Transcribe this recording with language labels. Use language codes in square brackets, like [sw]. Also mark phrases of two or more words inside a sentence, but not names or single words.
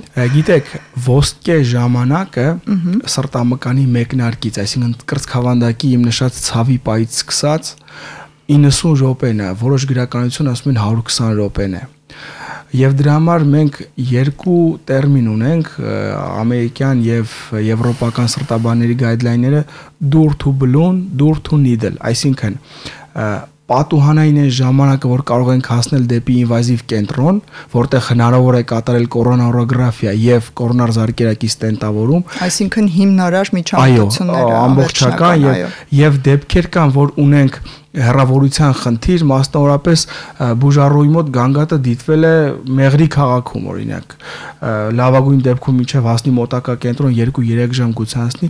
[hy] Գիտեք, ոսկե ժամանակը սրտամկանի մեկնարկից, այսինքն կրծքավանդակի իմ նշած ցավի պայից սկսած 90 րոպեն է, որոշ գրականություն ասում են 120 րոպեն է։ Եվ դրա համար մենք երկու տերմին ունենք, ամերիկյան եւ եվրոպական սրտաբանների գայդլայնները [en] dur to balloon, dur to needle, [hy] այսինքն պատուհանային է ժամանակը, որ կարող ենք հասնել դեպի ինվազիվ կենտրոն, որտեղ հնարավոր է կատարել կորոնարոգրաֆիա եւ կորոնար զարկերակի ստենտավորում, այսինքն հիմնարար միջամտությունները, ամբողջական եւ դեպքեր կան, որ ունենք հեռավորության խնդիր, մասնավորապես բուժառուի մոտ գանգատը դիտվել է Մեղրի քաղաքում, օրինակ, լավագույն դեպքում միջև հասնի մոտակա կենտրոն 2-3 ժամ գուցանցնի,